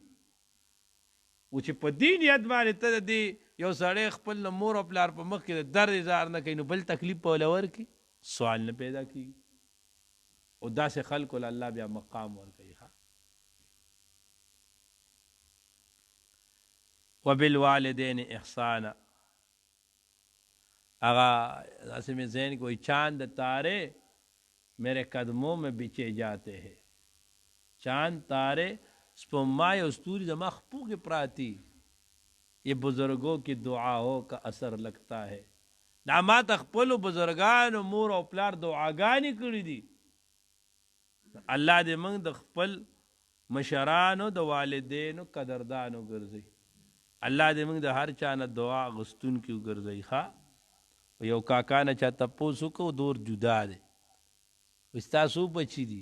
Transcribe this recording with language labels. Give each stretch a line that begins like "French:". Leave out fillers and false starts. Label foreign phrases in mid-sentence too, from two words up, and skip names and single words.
Pashto: و چې په دې نیت باندې ته د دې یو سړی خپل مور او پلار په مخ کې د درد اظهار نه کوي، نو بل تکلیف په وله ورکړي، سوال نه پیدا کېږي. او داسې خلکو له الله بیا مقام ورکوي.
Arabic: وبالوالدین احسانا،
Urdu: اغا ایسے میں ذہن کوئی چاند تارے میرے قدموں میں بچے جاتے ہیں. چاند تارے
Pashto: سپومائے استوری زما خپو کے پراتی،
Urdu: یہ بزرگوں کی دعاؤں کا اثر لگتا ہے.
Pashto: دا ما ته خپلو بزرګانو مور او پلار دعاګانې کړي دي، الله دې موږ د خپل مشرانو د والدینو قدردانو ګرځي. الله دې موږ د هر چا نه دعا غوښتونکي وګرځوي. یو کاکا نه چا تپوس وکړو دور جدا دی، وایي ستاسو بچي دي؟